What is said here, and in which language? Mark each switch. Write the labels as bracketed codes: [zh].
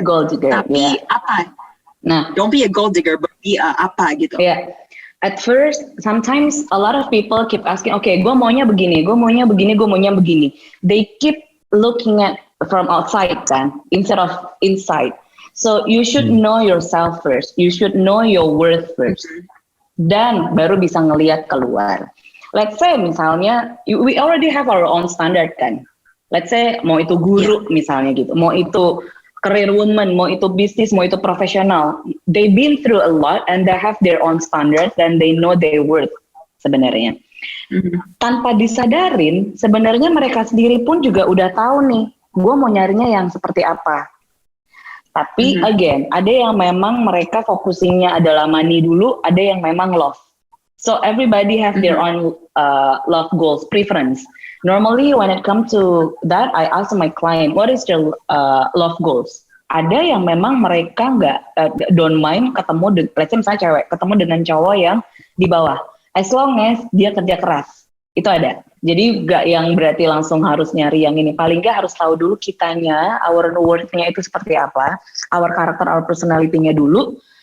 [id] Tapi apa? Nah, [en] don't be a gold digger, but be apa gitu. At first, sometimes a lot of people keep asking, okay, [id] gue maunya begini, gue maunya begini. [en] They keep looking at from outside kan, instead of inside. So you should know yourself first. You should know your worth first. [id] Dan baru bisa ngelihat keluar. [en] Let's say [id] misalnya, [en] we already have our own standard kan. Let's say [id] mau itu guru misalnya gitu, mau itu career woman, mau itu bisnis, mau itu profesional. [en] They've been through a lot and they have their own standard and they know their worth sebenarnya. [id] Tanpa disadarin, sebenarnya mereka sendiri pun juga udah tahu nih, gue mau nyarinya yang seperti apa. Tapi again, ada yang memang mereka focusingnya adalah money dulu, ada yang memang love. [en] So everybody have their own love goals, preference. Normally when it comes to that, I ask my client, what is your love goals? [id] Ada yang memang mereka [en] don't mind [id] ketemu, [en] let's say [id] misalnya cewek, ketemu dengan cowok yang di bawah. [en] As long as [id] dia kerja keras, itu ada. Jadi gak yang berarti langsung harus nyari yang ini. Paling gak harus tahu dulu kitanya, our worth-nya itu seperti apa, [en] our character, our personality-nya [id] dulu.